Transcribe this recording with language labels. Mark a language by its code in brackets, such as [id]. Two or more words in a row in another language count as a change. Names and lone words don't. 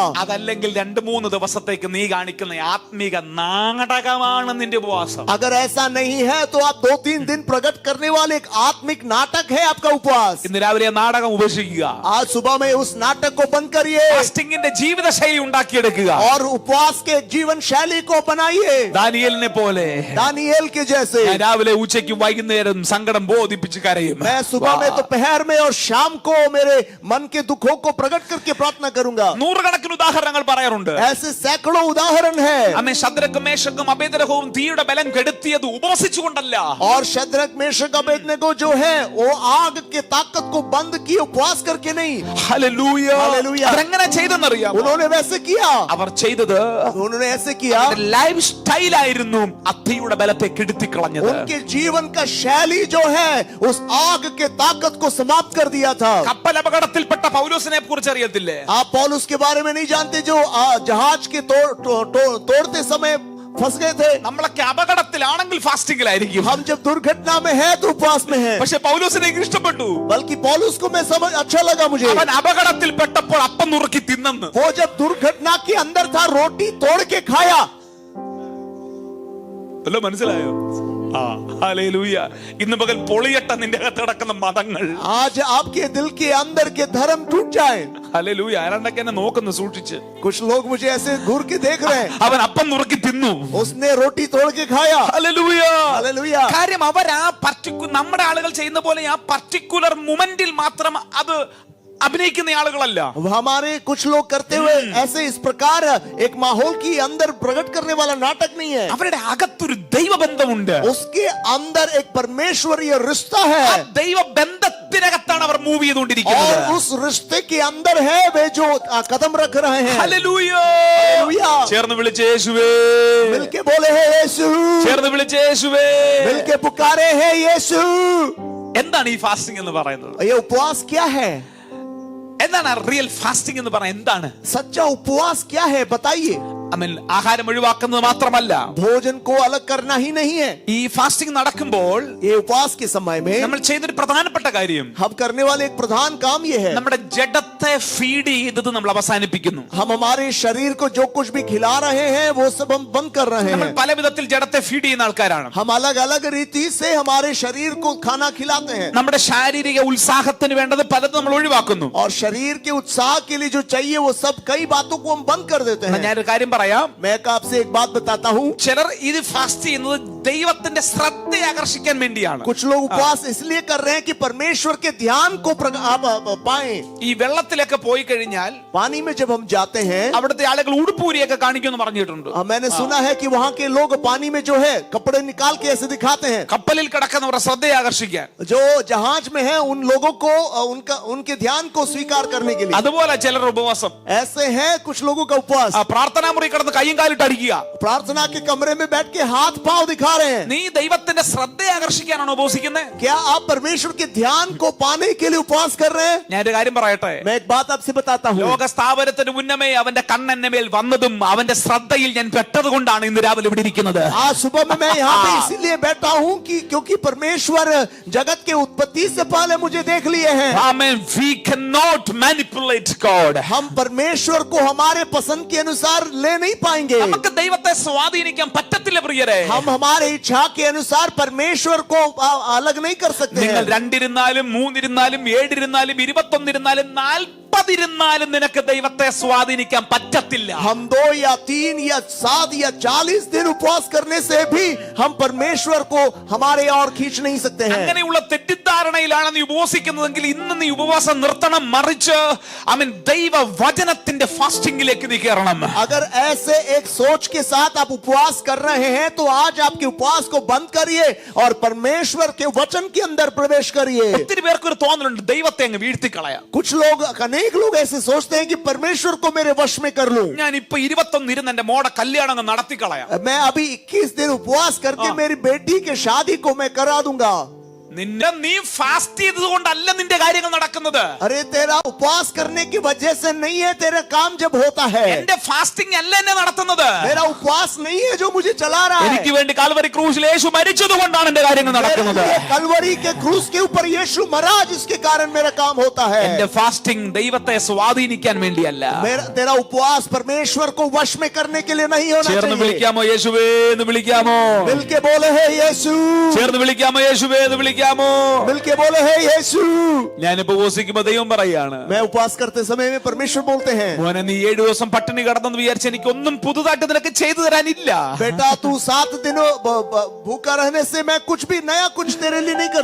[ml] അതല്ലെങ്കിൽ 2-3 ദിവസത്തേക്ക് നീ കാണിക്കുന്ന ആത്മീക നാടകമാണ് നിന്റെ ഉപവാസം. [hi] अगर ऐसा नहीं है तो आप 2-3 दिन प्रकट करने वाले एक आत्मिक नाटक है आपका उपवास. [ml] ഇന്ന് രാവിലെ നാടകം ഉപേക്ഷിക്കുക. [hi] आज सुबह में उस नाटक को बंद करिए [ml] ഫാസ്റ്റിംഗിന്റെ ജീവിത ശൈലി ഉണ്ടാക്കിയെടുക്കുക. [hi] और उपवास के जीवन शैली को बनाइए [ml] ദാനിയേലിനെ പോലെ. [hi] दानिएल के जैसे. [ml] ഞാൻ രാവിലെ ഉച്ചയ്ക്കും വൈകുന്നേരം സങ്കടം ബോധിപ്പിച്ച് കരയും. [hi] मैं सुबह में, दोपहर में और शाम को मेरे मन के दुखों को प्रकट करके प्रार्थना करूंगा. [ml] നൂറുകണക്കിന് ഉദാഹരണങ്ങൾ പറയാറുണ്ട്. [hi] ऐसे सैकड़ों उदाहरण है. [ml] അമ്മേ ശദ്രക്കും മേശക്കും അബേദ്നെഗോവും തീയുടെ ബലം കെടുത്തിയത് ഉപവസിച്ചുകൊണ്ടല്ല. [hi] और शद्रक मेशक अबेदनेगो जो है वो आग के ताकत को बंद किए उपवास करके नहीं. [ml] ഹല്ലേലൂയ. ഹല്ലേലൂയ. അവരെങ്ങനെ ചെയ്തെന്നറിയാം? [hi] उन्होंने वैसे किया. [ml] അവർ ചെയ്തത് [hi] उन्होंने ऐसे किया. [en] life styleആയിരുന്നു [ml] അത്തിയുടെ ബലത്തെ കെടുത്തിക്കളഞ്ഞത്. [hi] उनके जीवन का शैली जो है उस आग के ताकत को समाप्त कर दिया था. [ml] കപ്പൽ അപകടത്തിൽപ്പെട്ട പൗലോസിനെ കുറിച്ച് അറിയത്തില്ലേ? [hi] आप पौलुस के बारे में नहीं जानते जो जहाज के तोड़ते समय फंस गए थे. [ml] നമ്മളൊക്കെ അപകടത്തിലാണെങ്കിൽ ഫാസ്റ്റിംഗിലായിരിക്കും. [hi] हम जब दुर्घटना में है तो उपवास में है. [ml] പക്ഷെ പൗലോസിനെ എനിക്ക് ഇഷ്ടപ്പെട്ടു. [hi] बल्कि पौलुस को मैं समझ अच्छा लगा मुझे. [ml] അവൻ അപകടത്തിൽപ്പെട്ടപ്പോൾ അപ്പം നുറുക്കി തിന്നെന്ന്. [hi] वो जब दुर्घटना के अंदर था रोटी तोड़ के खाया. [ml] മനസ്സിലായോ? ഹല്ലേലൂയ. ഇന്ന് പകൽ പൊളിയട്ട നിന്റെ അകത്ത് കിടക്കുന്ന മതങ്ങൾ. [hi] आज आपके दिल के अंदर के धर्म टूट जाए. [ml] ഹല്ലേലൂയ. ആരാണ്ടൊക്കെ എന്നെ നോക്കുന്നു സൂക്ഷിച്ച്. [hi] कुछ लोग मुझे ऐसे घूर के देख रहे हैं. [ml] അവൻ അപ്പം നുറുക്കി തിന്നു. [hi] उसने रोटी तोड़ के खाया. [ml] ഹല്ലേലൂയ. [hi] हालेलुया. [ml] കാര്യം അവർ നമ്മുടെ ആളുകൾ ചെയ്യുന്ന പോലെ ആ [en] particular momentൽ [ml] മാത്രം അത് അഭിനയിക്കുന്ന ആളുകളല്ല. [hi] हमारे कुछ लोग करते हुए ऐसे इस प्रकार एक माहौल की अंदर प्रकट करने वाला नाटक नहीं है. [ml] അവരുടെ അകത്തൊരു ദൈവബന്ധമുണ്ട്. [hi] उसके अंदर एक परमेश्वरीय रिश्ता [ml] ആ [hi] है [ml] ദൈവബന്ധത്തിനകത്താണ് അവർ മൂവ് ചെയ്തുകൊണ്ടിരിക്കുന്നത്. [hi] और उस रिश्ते के अंदर है वे जो कदम रख रहे हैं. [ml] ഹല്ലേലൂയ. [hi] हालेलुया. [ml] ചേർന്ന് വിളിച്ച് യേശുവേ. [hi] मिलके बोले है यीशु. [ml] ചേർന്ന് വിളിച്ച് യേശുവേ. [hi] मिलके पुकारे है यीशु. [ml] എന്താണ് ഈ ഫാസ്റ്റിംഗ് എന്ന് പറയുന്നത്? [hi] ये उपवास क्या है? [ml] എന്താണ് [en] real fasting [ml] എന്ന് പറയുന്നത്? എന്താണ് [hi] सच्चा उपवास क्या है बताइए. [ml] ആഹാരം ഒഴിവാക്കുന്നത് മാത്രമല്ല, [hi] भोजन को अलग करना ही नहीं है. [ml] ഈ ഫാസ്റ്റിംഗ് നടക്കുമ്പോൾ [hi] ये उपवास के समय में [ml] നമ്മൾ ചെയ്തൊരു പ്രധാനപ്പെട്ട കാര്യം, [hi] हम करने वाले एक प्रधान काम ये है. [ml] നമ്മുടെ ജഡത്തെ ഫീഡ് ചെയ്തത് നമ്മൾ അവസാനിപ്പിക്കുന്നു. [hi] हम हमारे शरीर को जो कुछ भी खिला रहे हैं वो सब हम बंद कर रहे [ml] നമ്മൾ [hi] हैं. [ml] പല വിധത്തിൽ ജഡത്തെ ഫീഡ് ചെയ്യുന്ന ആൾക്കാരാണ്. [hi] हम अलग अलग रीति से हमारे शरीर को खाना खिलाते हैं. [ml] നമ്മുടെ ശാരീരിക ഉത്സാഹത്തിന് വേണ്ടത് പലതും നമ്മൾ ഒഴിവാക്കുന്നു. [hi] और शरीर के उत्साह के लिए जो चाहिए वो सब कई बातों को हम बंद कर देते हैं. [ml] ഞാനൊരു കാര്യം പറയാം. [hi] मैं आपसे एक बात बताता हूँ. [ml] ചിലർ ഇത് ഫാസ്റ്റ് ചെയ്യുന്നത് ദൈവത്തിന്റെ ശ്രദ്ധയെ ആകർഷിക്കാൻ വേണ്ടിയാണ്. [hi] कुछ लोग उपवास इसलिए कर रहे हैं कि परमेश्वर के ध्यान को पाएं. [ml] ഈ വെള്ളത്തിലൊക്കെ പോയി കഴിഞ്ഞാൽ [hi] पानी में जब हम जाते हैं [ml] അവിടുത്തെ ആളുകൾ ഉടുപ്പൂരിയൊക്കെ കാണിക്കുമെന്ന് പറഞ്ഞിട്ടുണ്ട്. [hi] मैंने सुना है कि वहाँ के लोग पानी में जो है कपड़े निकाल के ऐसे दिखाते हैं. [ml] കപ്പലിൽ കിടക്കുന്നവരുടെ ശ്രദ്ധയെ ആകർഷിക്കാൻ. [hi] जो जहाज में है उन लोगों को उनके ध्यान को स्वीकार करने के लिए. [ml] അതുപോലെ ചിലർ ഉപവാസം. [hi] ऐसे हैं कुछ लोगों का उपवास. [ml] പ്രാർത്ഥനാ മുറി കിടന്ന് കയ്യും കാലിട്ട് അടിക്കുക. [hi] प्रार्थना के कमरे में बैठ के हाथ पांव दिखा रहे हैं. [ml] നീ ദൈവത്തിന്റെ ശ്രദ്ധയെ ആകർഷിക്കാനാണോ ഉപവസിക്കുന്നത്? [hi] क्या आप परमेश्वर के ध्यान को पाने के लिए उपवास कर रहे हैं? [ml] ഞാനൊരു കാര്യം പറയട്ടെ. [hi] मैं एक बात आपसे बताता हूँ. [ml] ലോക സ്ഥാപനത്തിന് മുന്നമേ അവന്റെ കണ്ണെന്നെ മേൽ വന്നതും അവന്റെ ശ്രദ്ധയിൽ ഞാൻ പെട്ടത് കൊണ്ടാണ് ഇന്ന് രാവിലെ ഇവിടെ ഇരിക്കുന്നത്. [hi] आज सुबह में मैं यहाँ पे इसीलिए बैठा हूँ कि क्योंकि परमेश्वर जगत के उत्पत्ति से पहले मुझे देख लिए हैं. [en] Amen. We cannot manipulate God. [hi] हम परमेश्वर को हमारे पसंद के अनुसार ले नहीं पाएंगे. [ml] നമുക്ക് ദൈവത്തെ സ്വാധീനിക്കാൻ പറ്റത്തില്ല പ്രിയരെ. [hi] हम हमारे इच्छा के अनुसार बार परमेश्वर को अलग नहीं कर सकते [ml] നിങ്ങൾ [hi] हैं। [ml] രണ്ടിരുന്നാലും മൂന്നിരുന്നാലും ഏഴിരുന്നാലും 21 40 നിനക്ക് ദൈവത്തെ സ്വാധീനിക്കാൻ പറ്റത്തില്ല. [hi] हम 2 या 3 या 7 या 40 दिन उपवास करने से भी हम परमेश्वर को हमारे और खींच नहीं सकते हैं। [ml] അങ്ങനെയുള്ള തെറ്റിദ്ധാരണയിലാണ് നീ ഉപവസിക്കുന്നതെങ്കിൽ ഇന്ന് നീ ഉപവാസം നിർത്തണം. മറിച്ച് ദൈവ വചനത്തിന്റെ ഫാസ്റ്റിംഗിലേക്ക് നീ കയറണം. [hi] अगर ऐसे एक सोच के साथ आप उपवास कर रहे हैं तो आज आपके उपवास को बंद करिए और परमेश्वर के वचन के अंदर प्रवेश करिए। [ml] ഒത്തിരി പേർക്ക് ഒരു തോന്നലുണ്ട് ദൈവത്തെ അങ്ങ് വീഴ്ത്തിക്കളയാം. [hi] कुछ लोग, अनेक लोग ऐसे सोचते हैं कि परमेश्वर को मेरे वश में कर लूं। [ml] ഞാൻ ഇപ്പൊ 21 ഇരുന്ന് എന്റെ മോടെ കല്യാണം അങ്ങ് നടത്തി കളയാം. [hi] मैं अभी 21 दिन उपवास करके मेरी बेटी के शादी को मैं करा दूंगा। [ml] നീ ഫാസ്റ്റ് ചെയ്തത് കൊണ്ടല്ല നിന്റെ കാര്യങ്ങൾ നടക്കുന്നത്. [hi] अरे तेरा उपवास करने की वजह से नहीं है, तेरा काम जब होता है। [ml] എന്റെ ഫാസ്റ്റിംഗ് അല്ല എന്നെ നടത്തുന്നത്. [hi] मेरा उपवास नहीं है जो मुझे चला रहा है। [ml] എനിക്ക് വേണ്ടി കാൽവരി ക്രൂശിൽ യേശു മരിച്ചത് കൊണ്ടാണ് എന്റെ കാര്യങ്ങൾ നടക്കുന്നത്. [hi] कलवरी के क्रूस के ऊपर यीशु मरा जिसके कारण मेरा काम होता है। [ml] എന്റെ ഫാസ്റ്റിംഗ് ദൈവത്തെ സ്വാധീനിക്കാൻ വേണ്ടിയല്ല. [hi] तेरा उपवास परमेश्वर को वश में करने के लिए नहीं होना [ml] ചേർന്ന് [hi] चाहिए। [ml] വിളിക്കാമോ യേശുവേ എന്ന് വിളിക്കാമോ? [hi] मिलके बोले है यीशु। [ml] ചേർന്ന് വിളിക്കാമോ യേശുവേ എന്ന് വിളിക്കാമോ? [hi] मिलके बोले है यीशु। [ml] ഞാൻ ഉപവസിക്കുമ്പോ ദൈവം പറയാണ്, [hi] मैं उपवास करते समय में परमेश्वर बोलते हैं, [ml] മോനെ നീ 7 ദിവസം പട്ടിണി കിടന്നെന്ന് വിചാരിച്ച് എനിക്കൊന്നും പുതുതായിട്ട് നിനക്ക് ചെയ്തു തരാനില്ല. [hi] बेटा तू 7 दिनों भूखा रहने से मैं कुछ भी नया कुछ तेरे लिए नहीं कर